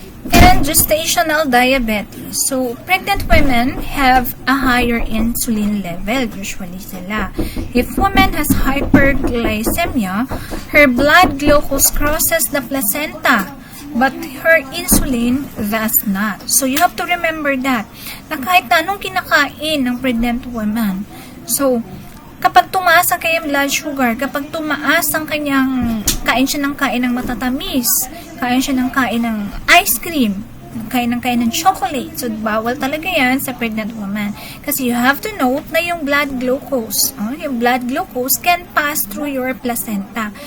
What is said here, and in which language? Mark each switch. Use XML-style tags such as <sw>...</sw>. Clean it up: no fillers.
<en>And gestational diabetes. So, pregnant women have a higher insulin level,</en> <tl>usually sila.</tl> <en>If woman has hyperglycemia, her blood glucose crosses the placenta, but her insulin does not. So, you have to remember that,</en> <tl>na kahit anong kinakain ng pregnant woman, so, kapag tumaas ang kanyang blood sugar, kapag tumaas ang kanyang kain siya ng matatamis, kain siya ng ice cream, kain ng chocolate. So, bawal talaga yan sa pregnant woman.</tl> <en>Kasi you have to note na yung blood glucose, yung blood glucose can pass through your placenta.</en>